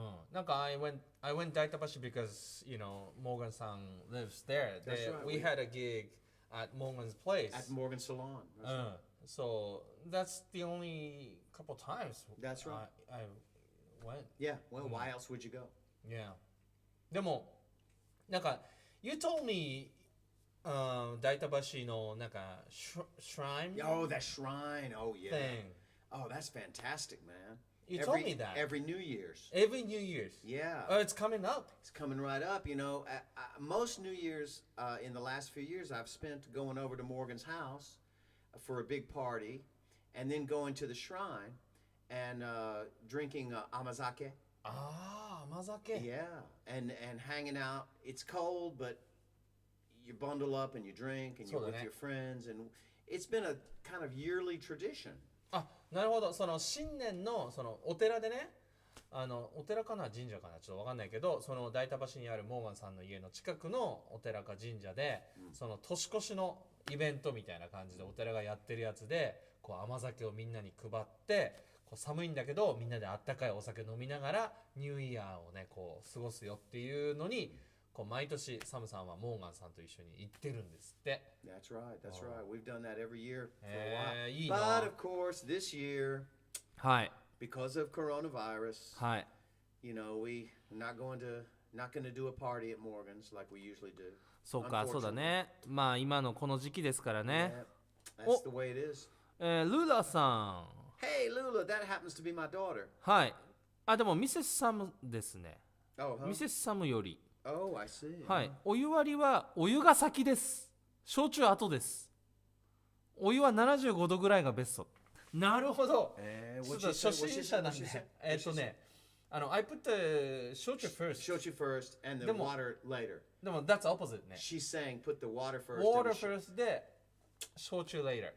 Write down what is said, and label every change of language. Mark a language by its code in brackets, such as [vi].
[en] なんか I went 大田橋 because, Morganさん lives there. That's right. We had a gig at Morgan's place. At Morgan's salon. That's right. So that's the only couple times That's right. I went. Yeah, well, why else would you go? Yeah. [ja] でもなんか [en] You told me 大田橋のなんか shrine. Oh, that shrine. Oh, yeah. Thing. Oh, that's fantastic, man. You told me that. Every New Year's. Every New Year's. Yeah. Oh, it's coming up. It's coming right up. Most New Year's in the last few years I've spent going over to Morgan's house for a big party and then going to the shrine and drinking amazake. Amazake. Yeah, and hanging out. It's cold, but you bundle up and you drink and you're with your friends, and it's been a kind of yearly tradition. [ja] なるほど。その新年のそのお寺でね、お寺かな神社かなちょっとわかんないけど、その大田橋にあるモーガンさんの家の近くのお寺か神社で、その年越しのイベントみたいな感じでお寺がやってるやつで、こう甘酒をみんなに配って、こう寒いんだけどみんなであったかいお酒飲みながらニューイヤーをねこう過ごすよっていうのに、こう毎年サムさんはモーガンさんと一緒に行ってるんですって。 [en] That's right. That's right. We've done that every year for a while. [ja] いいな。 [en] But of course, this year, [ja] はい。 [en] because of coronavirus, [ja] はい。 [en] we're not going to do a party at Morgan's like we usually do. [ja] そうか、そうだね。まあ今のこの時期ですからね。 [en] That's the way it is. [ja] ルラさん。 [en] Hey, Lula, that happens to be my daughter. [ja] はい。でもミセスサムですね。ミセスサムより。 [en] Oh, I see. [ja] はい。お湯割りはお湯が先です。焼酎後です。お湯は75度ぐらいがベスト。なるほど。ちょっと初心者なんで。 [en] I put the 焼酎 first. 焼酎 first and the water later. でも that's opposite ね。 She's saying put the water first. Water first で焼酎 later.